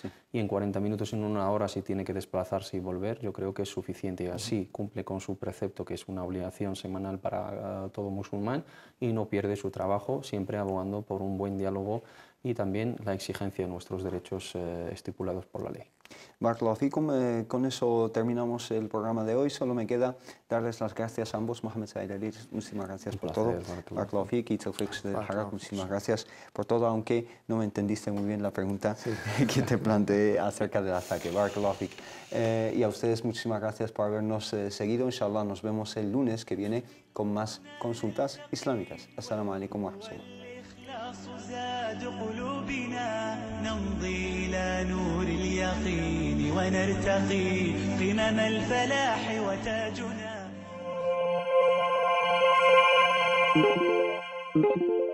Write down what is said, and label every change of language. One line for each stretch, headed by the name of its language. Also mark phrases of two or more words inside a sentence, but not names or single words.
Spanish: Y en 40 minutos, en una hora, si tiene que desplazarse y volver, yo creo que es suficiente. sí cumple con su precepto, que es una obligación semanal para todo musulmán, y no pierde su trabajo, siempre abogando por un buen diálogo y también la exigencia de nuestros derechos estipulados por la ley.
Arabic: بارك الله فيكم,
Spanish: con eso terminamos el programa de hoy. Solo me queda darles las gracias a ambos. Mohamed Said Ali, muchísimas gracias por todo.
Arabic: بارك الله فيك,
Spanish: y Tawfiq del Harak, muchísimas gracias por todo, aunque no me entendiste muy bien la pregunta que te planteé acerca del ataque.
Arabic: بارك الله فيك.
Spanish: Y a ustedes muchísimas gracias por habernos seguido. Inshallah nos vemos el lunes que viene con más consultas islámicas.
Arabic: السلام عليكم ورحمة الله. زاد قلوبنا نمضي إلى نور اليقين ونرتقي قمم الفلاح وتاجنا